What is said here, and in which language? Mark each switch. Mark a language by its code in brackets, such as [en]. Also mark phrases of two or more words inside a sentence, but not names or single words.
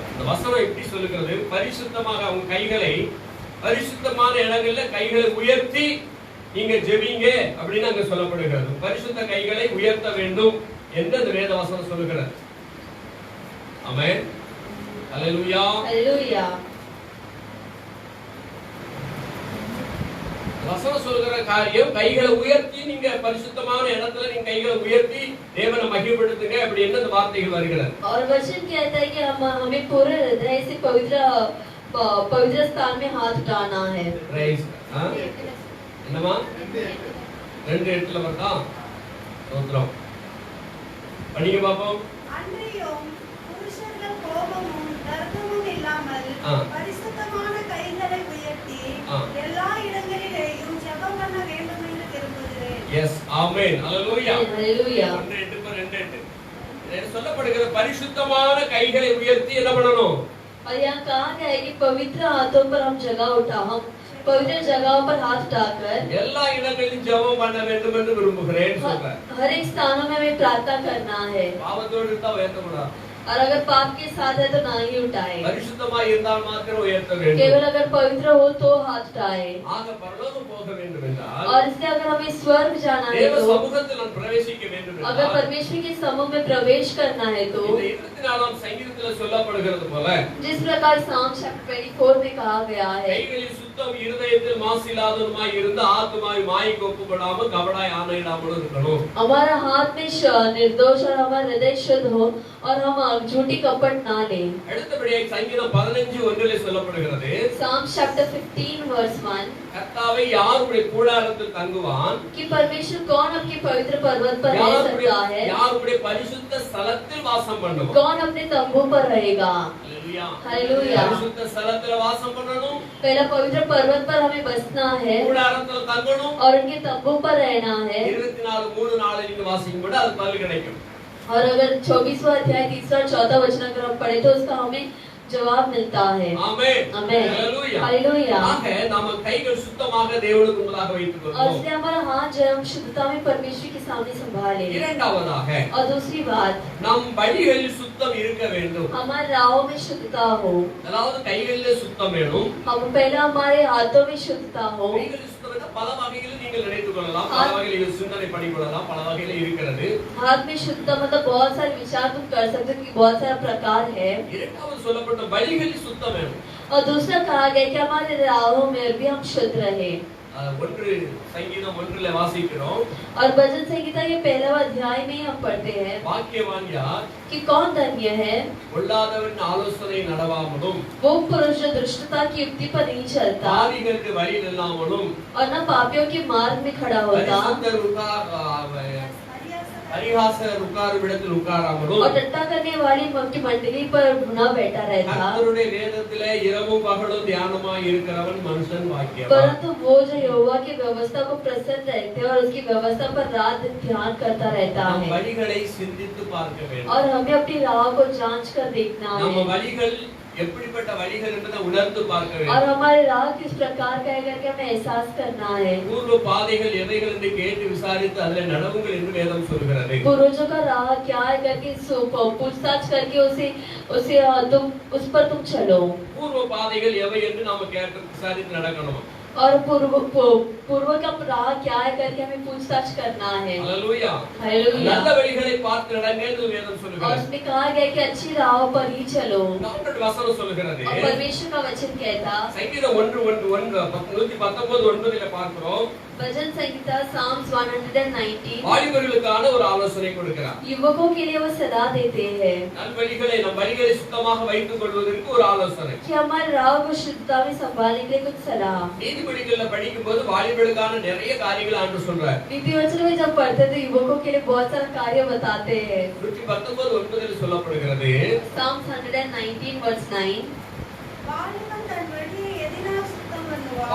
[ta] இந்த வசனம் எப்படி சொல்லுகிறது பரிசுத்தமாக அவங்க கைகளை பரிசுத்தமான இடங்கள்ல கைகளை உயர்த்தி நீங்க ஜெபிங்க அப்படின்னு அங்க சொல்லப்படுகிறது பரிசுத்த கைகளை உயர்த்த வேண்டும் என்று அந்த வேத வசனம் சொல்லுகிறது ஆமென் ஹalleluya [hi] हालेलुया [ta] வசனம் சொல்லுகிற காரியம் கைகளை உயர்த்தி நீங்க பரிசுத்தமான இடத்துல நீங்க கைகளை உயர்த்தி தேவனை மகிமைப்படுத்துங்க அப்படி என்ன அந்த வார்த்தைகள் வருகிறது [hi] और वचन कहता है कि हमें पूरे हृदय से पवित्र स्थान में हाथ उठाना है [ta] Praise. என்னமா 2:8 வருதா? ஸ்தோத்திரம். படிங்க பாப்போம். அன்றியும் புருஷர்கள் கோபமும் தர்க்கமும் இல்லாமல் பரிசுத்தமான கைகளை உயர்த்தி எல்லா இடங்களிலேயும் ஜெபம் பண்ண வேண்டும் என்று விரும்புகிறேன். எஸ், ஆமென். ஹalleluya. ஹalleluya. 2:8 இது சொல்லப்படுகிற பரிசுத்தமான கைகளை உயர்த்தி என்ன பண்ணணும்? [hi] और यहाँ कहा गया है कि पवित्र हाथों पर हम जगह उठा, हम पवित्र जगहों पर हाथ उठाकर [ta] எல்லா இடங்களிலும் ஜெபம் பண்ண வேண்டும் என்று விரும்புகிறேன் சொல்றார். [hi] हर एक स्थानों में हमें प्रार्थना करना है, [ta] பாவத்தோடு இருந்தா உயர்த்தக்கூடாது. [hi] और अगर पाप के साथ है तो ना ही उठाए, [ta] பரிசுத்தமா இருந்தால் மாத்திரம் உயர்த்த வேண்டும். [hi] केवल अगर पवित्र हो तो हाथ उठाए। [ta] ஆக பரலோகம் போக வேண்டும் என்றால், [hi] और इसलिए अगर हमें स्वर्ग जाना है [ta] தேவ [hi] तो, [ta] சமூகத்தில் நாம் பிரவேசிக்க வேண்டும் [hi] अगर [ta] என்றால், [hi] परमेश्वर के समूह में प्रवेश करना है तो [ta] இந்த 24ஆம் சங்கீதத்தில் சொல்லப்படுகிறது போல [hi] जिस प्रकार साम चैप्टर 24 में कहा गया है, [ta] கைகளில் சுத்தம் இருதயத்தில் மாசில்லாததுமாய் இருந்து ஆத்துமாய் மாய்க்கு ஒப்புப்படாமல் கபடாய் ஆணையிடாமல் இருக்கணும். [hi] हमारा हाथ में निर्दोष और हमारा हृदय शुद्ध हो और हम झूठी कपट ना ले। [ta] அடுத்தபடியாக சங்கீதம் 15:1 சொல்லப்படுகிறது, [en] Psalm chapter 15 verse 1 [ta] கர்த்தாவே யாருடைய கூடாரத்தில் தங்குவான், [hi] कि परमेश्वर कौन अपने पवित्र पर्वत पर रह सकता है, [ta] யாருடைய பரிசுத்த ஸ்தலத்தில் வாசம் பண்ணுவான். [hi] कौन अपने तंबू पर रहेगा। [ta] ஹalleluya. [hi] हालेलुया। [ta] பரிசுத்த ஸ்தலத்தில் வாசம் பண்ணணும், [hi] पहला पवित्र पर्वत पर हमें बसना है [ta] கூடாரத்தில் தங்கணும். [hi] और उनके तंबू पर रहना है। [ta] 24:3 நீங்க வாசிக்கும்போது அது பதில் கிடைக்கும். [hi] और अगर 24वां अध्याय 3 और 4 वचन अगर हम पढ़े तो उसका हमें जवाब मिलता है। [ta] ஆமென். [hi] आमेन। [ta] ஹalleluya. [hi] हालेलुया। [ta] ஆக நம்ம கைகள் சுத்தமாக தேவனுக்கு முன்பாக வைத்துக் [hi] और [ta] கொள்வோம். [hi] इसलिए हमारा हाथ जो है हम शुद्धता में परमेश्वर के सामने संभाले। [ta] இரண்டாவதாக [hi] और दूसरी बात, [ta] நம் வழிகளில் சுத்தம் இருக்க வேண்டும். [hi] हमारे राहों में शुद्धता हो। [ta] அதாவது கைகளிலே சுத்தம் வேணும். [hi] हम पहला हमारे हाथों में शुद्धता हो। [ta] கைகளில் சுத்தம் என்றால் பல வகைகளில் நீங்கள் நினைத்துக் கொள்ளலாம், பல வகையில் சிந்தனை பண்ணிக்கொள்ளலாம், பல வகையில் இருக்கிறது. [hi] हाथ में शुद्धता मतलब बहुत सारे विचार तुम कर सकते हो कि बहुत सारा प्रकार है। [ta] இரண்டாவது சொல்லப்பட்ட வழிகளில் சுத்தம் வேணும். [hi] और दूसरा कहा गया कि हमारे राहों में भी हम शुद्ध रहे। [ta] ஒன்று சங்கீதம் 1 வாசிக்கிறோம். [hi] और भजन संहिता के पहला अध्याय में हम पढ़ते हैं [ta] வாக்கியவான் யார்? [hi] कि कौन धन्य है [ta] பொல்லாதவரின் ஆலோசனை நடவாமலும், [hi] वो पुरुष जो दुष्टता की युक्ति पर नहीं चलता [ta] பாவிகளுக்கு வழி இல்லாமலும், [hi] और न पापियों के मार्ग में खड़ा होता [ta] பரிகாசர் உட்காரும் இடத்தில் உட்காராமலும், [hi] और टट्टा करने वाली की मंडली पर न बैठा रहता। [ta] கர்த்தருடைய வேதத்திலே இரவும் பகலும் தியானமாய் இருக்கிறவன் மனுஷன் வாக்கியவான். [hi] परंतु वो जो यहोवा की व्यवस्था को प्रसन्न रहते और उसकी व्यवस्था पर रात दिन ध्यान करता रहता [ta] நம் [hi] है। [ta] வழிகளை சிந்தித்து பார்க்க வேண்டும். [hi] और हमें अपनी राह को जांच कर देखना [ta] நம்ம [hi] है [ta] வழிகள் எப்படிப்பட்ட வழிகள் என்பதை உணர்ந்து பார்க்க [hi] और [ta] வேண்டும். [hi] हमारे राह किस प्रकार का है करके हमें एहसास करना है। [ta] பூர்வ பாதைகள் எவைகள் என்று கேட்டு விசாரித்து அதில் நடவுங்கள் என்று வேதம் சொல்கிறது. [hi] पूर्वजों का राह क्या है करके पूछताछ करके उसे तुम उस पर तुम चलो। [ta] பூர்வ பாதைகள் எவை என்று நாம கேட்டு விசாரித்து நடக்கணும். [hi] और पूर्व का राह क्या है करके हमें पूछताछ करना है। [ta] ஹalleluya. [hi] हालेलुया। [ta] நல்ல வழிகளை பார்த்து நடங்க என்று வேதம் [hi] और [ta] சொல்கிறது. [hi] उसमें कहा गया कि अच्छी राह पर ही चलो। [ta] ஆண்டவர் வசனம் சொல்கிறது. [hi] और परमेश्वर का वचन कहता, [ta] சங்கீதம் 1:1 பார்க்கிறோம். [hi] भजन संहिता Psalms 119 [ta] வாலிபர்களுக்கான ஒரு ஆலோசனை கொடுக்கிறார். [hi] युवकों के लिए वो सदा देते हैं [ta] நம் வழிகளை சுத்தமாக வைத்துக் கொள்வதற்கு ஒரு ஆலோசனை. [hi] कि हमारे राह को शुद्धता में संभालने के लिए कुछ सलाह। [ta] நீதிபதிகள்ல படிக்கும்போது வாலிபர்களுக்கான நிறைய காரியங்களை ஆண்டு சொல்றார். [hi] नीति वचन में जब पढ़ते तो युवकों के लिए बहुत सारा कार्य बताते हैं। [ta] 119:9 சொல்லப்படுகிறது. [en] Psalms 119 verse 9 [ta] வாலிபன் தன் வழியை எதினால் சுத்தம் பண்ணுவான்?